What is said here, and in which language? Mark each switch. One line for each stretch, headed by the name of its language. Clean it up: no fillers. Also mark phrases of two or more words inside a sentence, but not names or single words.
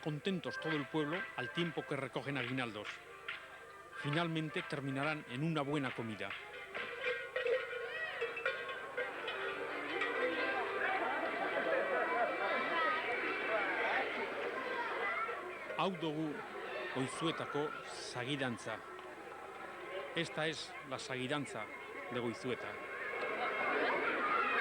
Spanish: contentos todo el pueblo al tiempo que recogen aguinaldos. Finalmente terminarán en una buena comida.
Basque: Hau dugu Goizuetako sagidantza.
Spanish: Esta es la sagidanza de Goizueta.